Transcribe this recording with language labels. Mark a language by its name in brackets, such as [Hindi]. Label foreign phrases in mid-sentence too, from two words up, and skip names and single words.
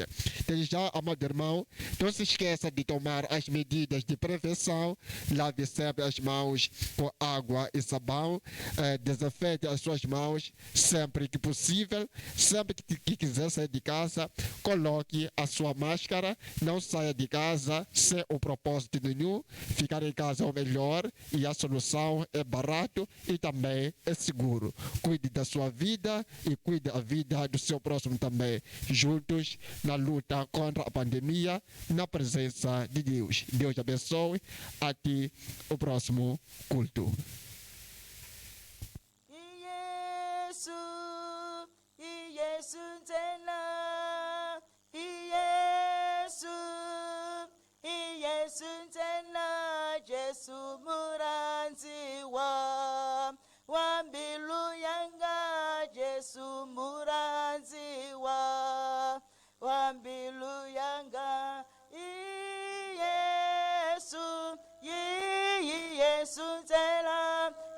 [Portuguese] Desde já, amado irmão, não se esqueça de tomar as medidas de prevenção, lave sempre as mãos com água e sabão, desinfete as suas mãos sempre que possível, sempre que quiser sair de casa, coloque a sua máscara, não saia de casa sem o propósito nenhum, ficar em casa é o melhor e a solução é barato e também é seguro. Cuide da sua vida e cuide da vida do seu próximo também, juntos na luta contra a pandemia, na presença de Deus. Deus abençoe, até o próximo culto. [Venda] Yesu tena, Yesu tena, Jesu muranzi wa mbilu yanga, Jesu muranzi wa mbilu yanga, Yesu tena,